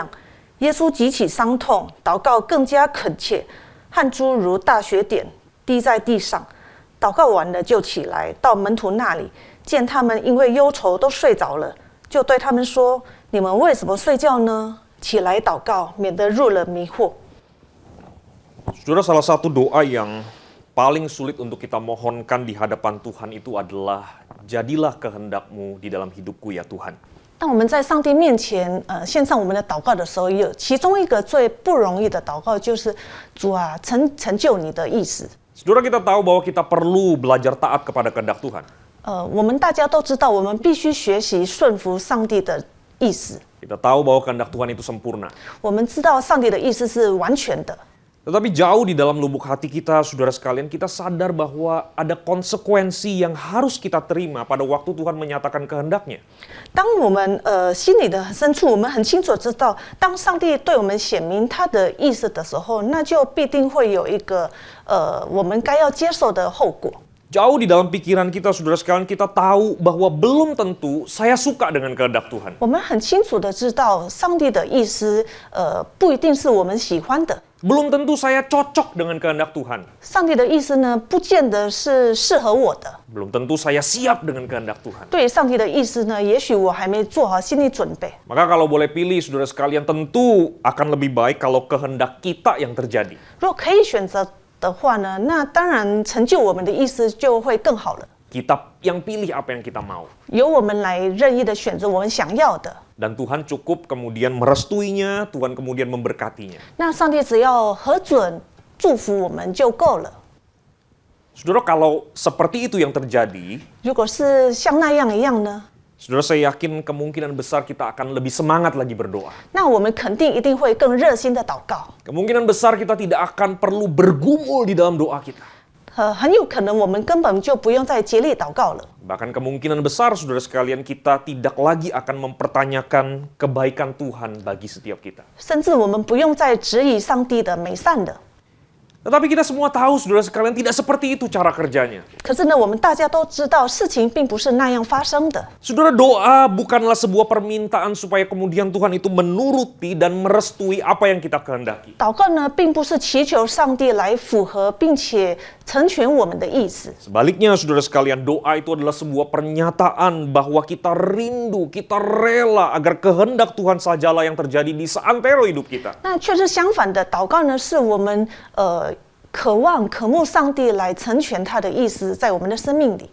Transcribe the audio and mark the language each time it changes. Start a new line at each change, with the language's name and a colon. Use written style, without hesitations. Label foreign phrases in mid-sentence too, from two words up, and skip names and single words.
Chinese: 耶稣极其伤痛，祷告更加恳切，汗珠如大雪点滴在地上。祷告完了，就起来到门徒那里，见他们因为忧愁都睡着了，就对他们说：“你们为什么睡觉呢？起来祷告，免得入了迷惑。”
Indonesian: Saudara, salah satu doa yang paling sulit untuk kita mohonkan di hadapan Tuhan itu adalah, "Jadilah kehendak-Mu di dalam hidupku ya Tuhan."
Chinese: 当我们在上帝面前献上我们的祷告的时候，有其中一个最不容易的祷告就是主啊，成就你的意思。
Indonesian: Saudara, kita tahu bahwa kita perlu belajar taat kepada kehendak Tuhan.
Chinese: 我们大家都知道，我们必须学习顺服上帝的意思。
Indonesian: Kita tahu bahwa kehendak Tuhan itu sempurna.
Chinese: 我们知道上帝的意思是完全的。
Indonesian: Tetapi jauh di dalam lubuk hati kita, saudara sekalian, kita sadar bahwa ada konsekuensi yang harus kita terima pada waktu Tuhan menyatakan kehendaknya.
Chinese: 当我们心里的深处，我们很清楚知道，当上帝对我们显明他的意思的时候，那就必定会有一个我们该要接受的后果。
Indonesian: Jauh di dalam pikiran kita, saudara sekalian, kita tahu bahwa belum tentu saya suka dengan kehendak Tuhan.
Chinese: 我们很清楚的知道，上帝的意思不一定是我们喜欢的。
Indonesian: Belum tentu saya cocok dengan kehendak Tuhan.
Chinese: 上帝的意思呢，不见得是适合我的。
Indonesian: Belum tentu saya siap dengan kehendak Tuhan.
Chinese: 对于上帝的意思呢，也许我还没做好心理准备。
Indonesian: Maka kalau boleh pilih, saudara sekalian, tentu akan lebih baik kalau kehendak kita yang terjadi.
Chinese: 如果可以选择的话呢，那当然成就我们的意思就会更好了。
Indonesian: Kita yang pilih apa yang kita mau.
Chinese: 由我们来任意的选择我们想要的。
Indonesian: Dan Tuhan cukup kemudian merestuinya, Tuhan kemudian memberkatinya.
Chinese: 那上帝只要核准祝福我们就够了。
Indonesian: Saudara, kalau seperti itu yang terjadi,
Chinese: 如果是像那样一样呢，
Indonesian: saudara, saya yakin kemungkinan besar kita akan lebih semangat lagi berdoa.
Chinese: 那我们肯定一定会更热心的祷告。
Indonesian: Kemungkinan besar kita tidak akan perlu bergumul di dalam doa kita.
Chinese: 很有可能我们根本就不用再竭力祷告了。
Indonesian: Bahkan kemungkinan besar, saudara sekalian, kita tidak lagi akan mempertanyakan kebaikan Tuhan bagi setiap kita.
Chinese: 甚至我们不用再质疑上帝的美善了。
Indonesian: Tetapi kita semua tahu, saudara sekalian, tidak seperti itu cara kerjanya.
Chinese: 可是呢，我们大家都知道，事情并不是那样发生的。
Indonesian: Saudara, doa bukanlah sebuah permintaan supaya kemudian Tuhan itu menuruti dan merestui apa yang kita kehendaki.
Chinese: 祷告呢，并不是祈求上帝来符合并且成全我们的意思。
Indonesian: Sebaliknya, saudara sekalian, doa itu adalah sebuah pernyataan bahwa kita rindu, kita rela agar kehendak Tuhan sajalah yang terjadi di seantero hidup kita.
Chinese: 那却是相反的，祷告呢，是我们渴望、渴慕上帝来成全他的意思在我们的生命里。